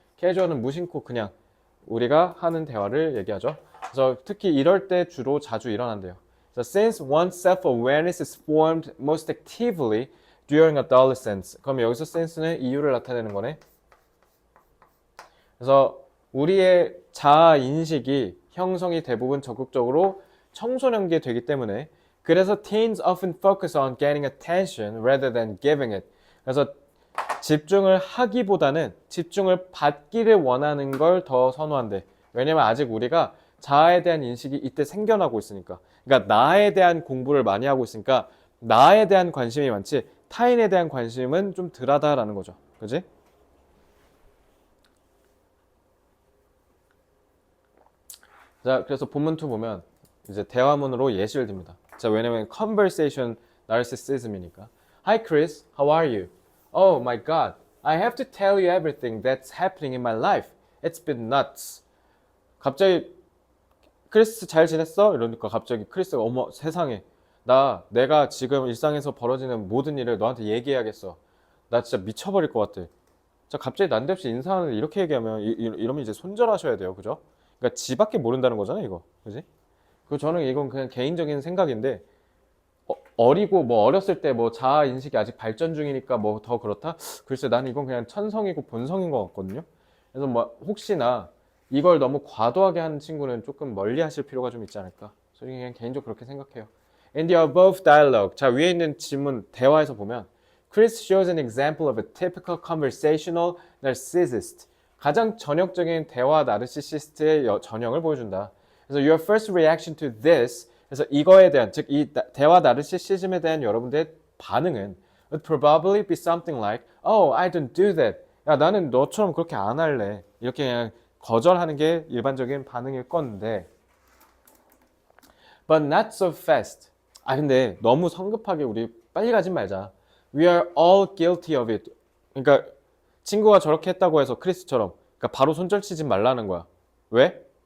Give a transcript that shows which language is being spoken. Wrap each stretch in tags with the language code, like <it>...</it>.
<ko>casual은 무심코 그냥 우리가 하는 대화를 얘기하죠. 그래서 특히 이럴 때 주로 자주 일어난대요.</ko> <en>So since one's self-awareness is formed most actively during adolescence.</en> <ko>그럼 여기서 sense는 이유를 나타내는 거네. 그래서 우리의 자아 인식이 형성이 대부분 적극적으로 청소년기에 되기 때문에 그래서</ko> <en>teens often focus on getting attention rather than giving it.</en> <ko>그래서 집중을 하기보다는 집중을 받기를 원하는 걸 더 선호한대. 왜냐면 아직 우리가 자아에 대한 인식이 이때 생겨나고 있으니까. 그러니까 나에 대한 공부를 많이 하고 있으니까 나에 대한 관심이 많지 타인에 대한 관심은 좀 덜하다라는 거죠. 그지? 자, 그래서 본문 2 보면 이제 대화문으로 예시를 듭니다. 자, 왜냐면 conversation narcissism이니까.</ko> <en>Hi Chris, how are you? Oh my God, I have to tell you everything that's happening in my life. It's been nuts.</en> <ko>갑자기 크리스 잘 지냈어? 이러니까 갑자기 크리스가 어머 세상에 내가 지금 일상에서 벌어지는 모든 일을 너한테 얘기해야겠어. 나 진짜 미쳐버릴 것 같아. 자, 갑자기 난데없이 인사하는데 이렇게 얘기하면 이러면 이제 손절하셔야 돼요. 그죠? 그러니까 지밖에 모른다는 거잖아, 이거. 그지? 그 저는 이건 그냥 개인적인 생각인데 어리고 뭐 어렸을 때 뭐 자아 인식이 아직 발전 중이니까 뭐 더 그렇다? 글쎄 나는 이건 그냥 천성이고 본성인 것 같거든요. 그래서 뭐 혹시나 이걸 너무 과도하게 하는 친구는 조금 멀리 하실 필요가 좀 있지 않을까. 저는 그냥 개인적으로 그렇게 생각해요.</ko> <en>In the above dialogue,</en> <ko>자 위에 있는 질문 대화에서 보면</ko> <en>Chris shows an example of a typical conversational narcissist.</en> <ko>가장 전형적인 대화 나르시시스트의 전형을 보여준다.</ko> <en>그래서 your first reaction to this,</en> <ko>그래서 이거에 대한 즉 이 대화 나르시시즘에 대한 여러분들의 반응은</ko> <en>would probably be something like, oh, I don't do that.</en> <ko>야 나는 너처럼 그렇게 안 할래. 이렇게 그냥 거절하는 게 일반적인 반응일 건데</ko> <en>but not so fast.</en> <ko>근데 너무 성급하게 우리 빨리 가진 말자.</ko> <en>We are all guilty of it.</en> <ko>그러니까 친구가 저렇게 했다고 해서 크리스처럼 그러니까 바로 손절 치지 말라는 거야. 왜?</ko>